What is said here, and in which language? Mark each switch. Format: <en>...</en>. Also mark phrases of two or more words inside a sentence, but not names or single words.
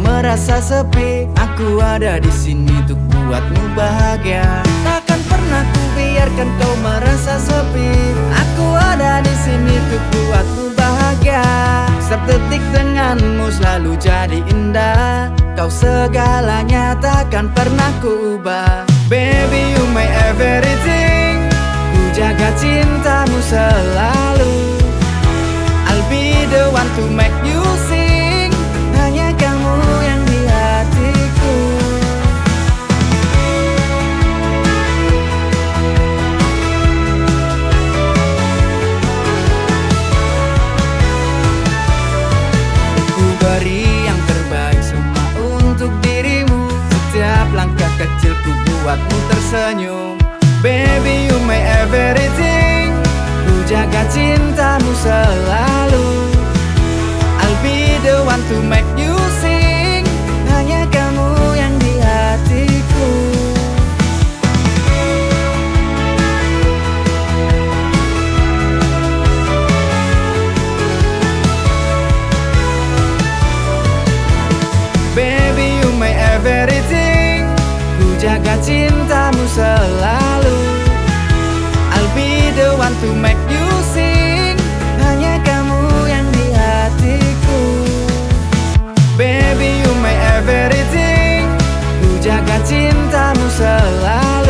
<id>merasa sepi, aku ada di sini untuk buatmu bahagia. Takkan pernah ku biarkan kau merasa sepi, aku ada di sini untuk buatmu bahagia. Setiap detik denganmu selalu jadi indah, kau segalanya takkan pernah ku ubah.</id> <en>Baby you my everything,</en> <id>ku jaga cintamu selalu.</id> <en>I'll be the one to make you sing,</en> <id>hanya kamu yang di hatiku. Ku beri yang terbaik semua untuk dirimu, setiap langkah kecil ku buatmu tersenyum.</id> <en>Baby you my everything,</en> <id>ku jaga cintamu selalu.</id> <en>I'll be the one to make you sing,</en> <id>hanya kamu yang di hatiku.</id> <en>Baby you my everything,</en> <id>ku jaga cintamu selalu.</id> <en>I'll be the one to make you sing,</en> <id>hanya kamu yang di hatiku.</id> <en>Baby you my everything,</en> <id>ku jaga cintamu selalu.</id>